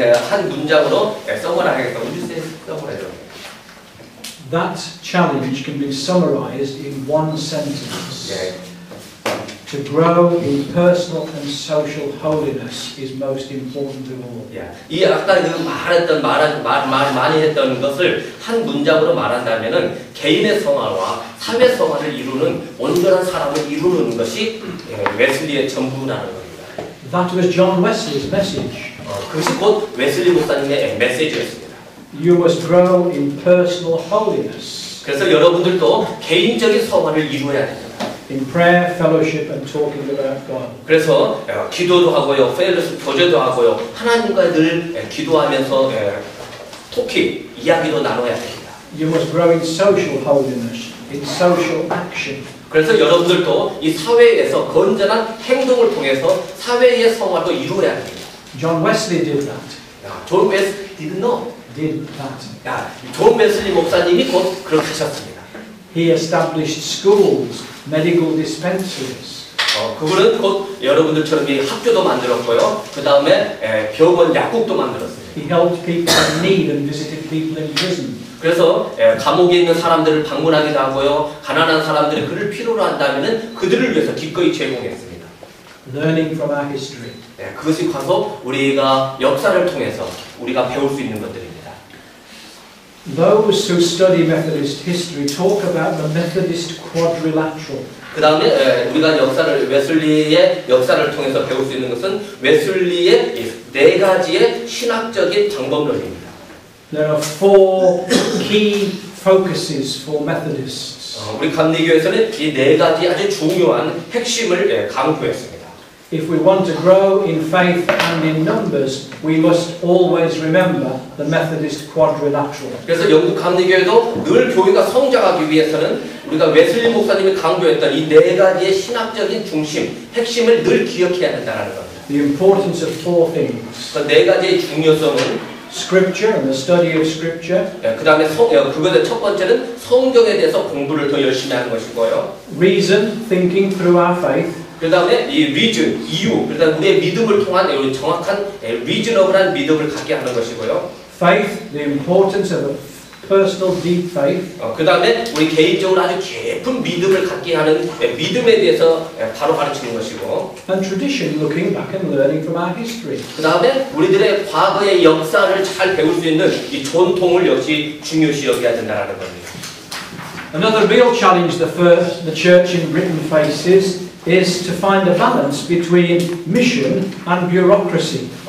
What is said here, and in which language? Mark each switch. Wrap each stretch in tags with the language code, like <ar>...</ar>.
<ko>한 문장으로 써머라이하겠다.</ko> <en>Would you say summarize? That challenge can be summarized in one sentence.</en> <ko>예.</ko> <en>To grow in personal and social holiness is most important of all.</en> <ko>예. 이 아까 그 많이 했던 것을 한 문장으로 말한다면은 개인의 성화와 사회 성화를 이루는 온전한 사람을 이루는 것이 웨슬리의 전부라는 겁니다.</ko> <en>That was John Wesley's message.</en> <ko>그것이 곧 웨슬리 목사님의 메시지였습니다.</ko> <en>You must grow in personal holiness.</en> <ko>그래서 여러분들도 개인적인 성화를 이루어야 됩니다.</ko> <en>In prayer, fellowship, and talking about God.</en> <ko>그래서 기도도 하고요, 펠로십 교제도 하고요, 하나님과 늘 기도하면서 특히 이야기도 나눠야 됩니다.</ko> <en>You must grow in social holiness, in social action.</en> <ko>그래서 여러분들도 이 사회에서 건전한 행동을 통해서 사회의 성화도 이루어야 됩니다.</ko> <en>John Wesley did that. 존 웨슬리 didn't know. Did that.</en> <ko>존 웨슬리 목사님이 곧 그렇게 하셨습니다.</ko> <en>He established schools, medical dispensaries.</en> <ko>그분은 곧 여러분들처럼 이 학교도 만들었고요. 그 다음에 병원 약국도 만들었습니다.</ko> <en>He helped people in need and visited people in prison.</en> <ko>그래서 감옥에 있는 사람들을 방문하기도 하고요. 가난한 사람들이 그를 필요로 한다면은 그들을 위해서 기꺼이 제공했습니다.</ko> <en>Learning from our history.</en> <ko>그것이 가서 우리가 역사를 통해서 우리가 배울 수 있는 것들입니다.</ko> <en>Those who study Methodist history talk about the Methodist quadrilateral.</en> <ko>그 다음에 우리가 웨슬리의 역사를 통해서 배울 수 있는 것은 웨슬리의 네 가지의 신학적인 방법론입니다.</ko> <en>There are four key focuses for Methodists.</en> <ko>우리 감리교에서는 이 네 가지 아주 중요한 핵심을 강조했습니다.</ko> <en>If we want to grow in faith and in numbers, we must always remember the Methodist quadrilateral.</en> <ko>그래서 영국 감리교회도 늘 교회가 성장하기 위해서는 우리가 웨슬리 목사님이 강조했던 이 네 가지의 신학적인 중심, 핵심을 늘 기억해야 된다는 겁니다.</ko> <en>The importance of four things.</en> <ko>그 네 가지의 중요성은</ko> <en>Scripture and the study of Scripture.</en> <ko>그 다음에 그것의 첫 번째는 성경에 대해서 공부를 더 열심히 하는 것이고요.</ko> <en>Reason, thinking through our faith.</en> <ko>그 다음에 이 리즌, 이유, 그 다음에 우리의 믿음을 통한 정확한 리즈너블한 믿음을 갖게 하는 것이고요.</ko> <en>Faith, the importance of a personal deep faith.</en> <ko>그 다음에 우리 개인적으로 아주 깊은 믿음을 갖게 하는 믿음에 대해서 바로 가르치는 것이고.</ko> <en>And tradition, looking back and learning from our history.</en> <ko>그 다음에 우리들의 과거의 역사를 잘 배울 수 있는 이 전통을 역시 중요시 여겨야 된다는 겁니다.</ko> <en>Another real challenge the church in Britain faces is to find a balance between mission and bureaucracy.</en>